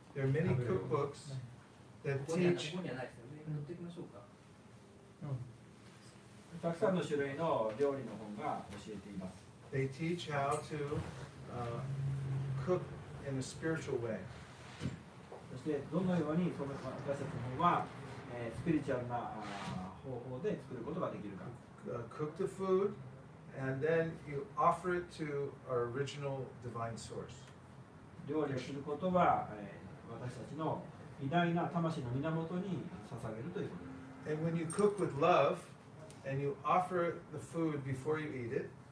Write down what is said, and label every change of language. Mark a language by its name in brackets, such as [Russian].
[English] there are many cookbooks that [Japanese] ここには [English] teach. [Japanese] ないですよね。取っていきましょうか。たくさんの種類の料理の本が教えています。 [English] They teach how to cook in a spiritual way. [Japanese] そしてどのようにその私たちの本は、スピリチュアルな方法で作ることができるか。 [English] Cook the food, and then you offer it to our original divine source. [Japanese] 料理をすることは、私たちの偉大な魂の源に捧げるということです。 [English] And when you cook with love, and you offer the food before you eat it,